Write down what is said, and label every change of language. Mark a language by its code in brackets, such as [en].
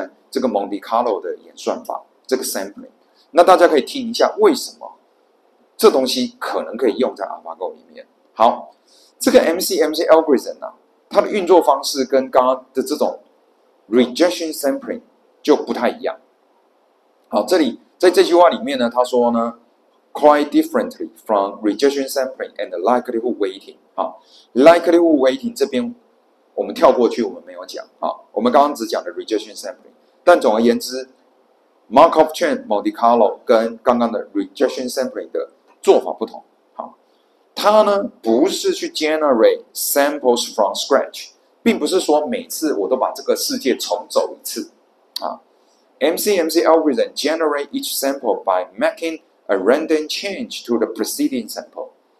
[zh] 这个 Monte Carlo 的演算法，这个 sampling， 那大家可以听一下为什么这东西可能可以用在 AlphaGo 里面。好，这个 MCMC algorithm 它的运作方式跟刚刚的这种 rejection sampling 就不太一样。好，这里在这句话里面呢，他说呢 quite differently from rejection sampling and likelihood weighting。 likelihood weighting 这边我们跳过去，我们没有讲我们刚刚只讲的 rejection sampling。但总而言之 ，Markov chain Monte Carlo 跟刚刚的 rejection sampling 的做法不同。 [en] 好， [zh] 它呢不是去 [en] generate samples from scratch， [zh] 并不是说每次我都把这个世界重走一次 [en] MCMC algorithm generate each sample by making a random change to the preceding sample。